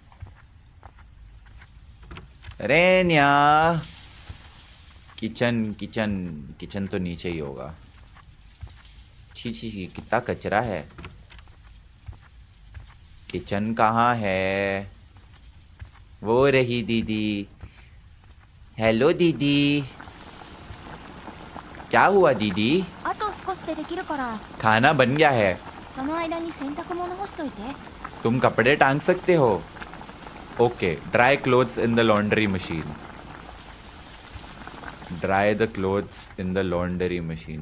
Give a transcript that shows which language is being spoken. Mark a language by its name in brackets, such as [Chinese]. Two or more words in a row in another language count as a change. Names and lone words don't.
[Hindi] रेन्या, किचन किचन किचन तो नीचे ही होगा। छी छी छी, कितना कचरा है। किचन कहाँ है? वो रही दीदी। हेलो दीदी। क्या हुआ दीदी? [Japanese] あと少しでできるから [Hindi] खाना बन गया है। [Japanese] その間に洗濯物干しといて [Hindi] तुम कपड़े टांग सकते हो? [English] OK, dry clothes in the laundry machine. Dry the clothes in the laundry machine.